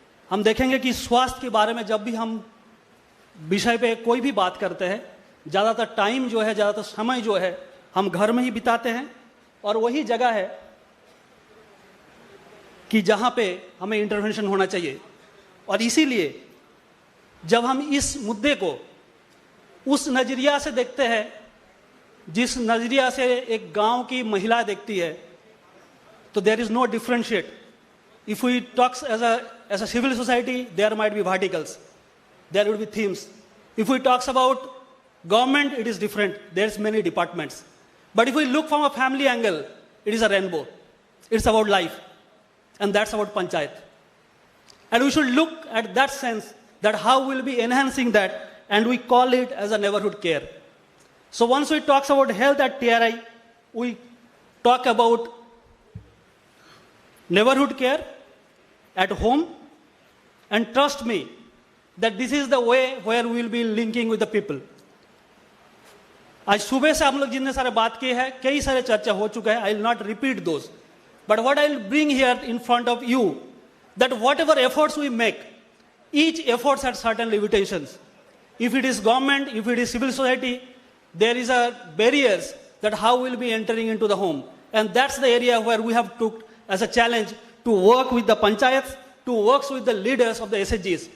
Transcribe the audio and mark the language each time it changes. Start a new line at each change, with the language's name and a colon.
Hindi: हम देखेंगे कि स्वास्थ्य के बारे में जब भी हम विषय पे कोई भी बात करते हैं, ज़्यादातर टाइम जो है, ज़्यादातर समय जो है हम घर में ही बिताते हैं, और वही जगह है कि जहाँ पे हमें इंटरवेंशन होना चाहिए। और इसीलिए जब हम इस मुद्दे को उस नज़रिया से देखते हैं जिस नज़रिया से एक गांव की महिला देखती है, तो
English: There is no differentiate. If we talk as a civil society, there might be verticals, there would be themes. If we talk about government, it is different. There's many departments. But if we look from a family angle, it is a rainbow. It's about life, and that's about panchayat. And we should look at that sense, that how we'll be enhancing that, and we call it as a neighborhood care. So once we talk about health at TRI, we talk about neighborhood care at home, and trust me that this is the way where we will be linking with the people.
Hindi: आज सुबह से हम लोग जितने सारे बात किए हैं, कई सारे चर्चा हो चुका है.
English: I will not repeat those, but what I will bring here in front of you, that whatever efforts we make, each effort has certain limitations. If it is government, if it is civil society, there is a barriers that how we will be entering into the home, and that's the area where we have took as a challenge to work with the panchayats, to work with the leaders of the SHGs.